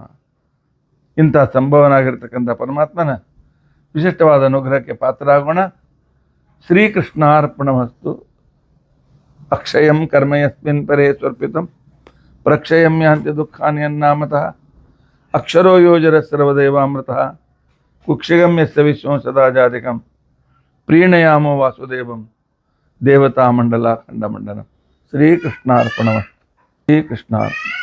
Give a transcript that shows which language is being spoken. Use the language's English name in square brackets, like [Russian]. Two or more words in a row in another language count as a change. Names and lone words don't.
[Kannada] ಇಂಥ ಸಂಭವನಾಗಿರ್ತಕ್ಕಂಥ ಪರಮಾತ್ಮನ ವಿಶಿಷ್ಟವಾದ ಅನುಗ್ರಹಕ್ಕೆ ಪಾತ್ರರಾಗೋಣ. [Sanskrit] ಶ್ರೀಕೃಷ್ಣಾರ್ಪಣಮಸ್ತು. ಅಕ್ಷಯಂ ಕರ್ಮ ಯಸ್ಮಿನ್ ಪರೇ ಸ್ವರ್ಪಿತಂ ಪ್ರಕ್ಷಯಂ ಯಾಂತಿ ದುಃಖಾನಿ ಅನ್ನಾಮತಃ ಅಕ್ಷರೋ ಯೋಜರ ಸರ್ವದೇವಾಮೃತಃ ಕುಕ್ಷಿಗಂ ಯಸ್ಯ ವಿಶ್ವಂ ಸದಾ ಜಾತಿಕಂ ಪ್ರೀಣಯಾಮೋ ವಾಸುದೇವಂ ದೇವತಾ ಮಂಡಲ ಖಂಡಮಂಡಲಂ. ಶ್ರೀಕೃಷ್ಣಾರ್ಪಣಮಸ್ತು. ಶ್ರೀಕೃಷ್ಣಾರ್ಪಣ.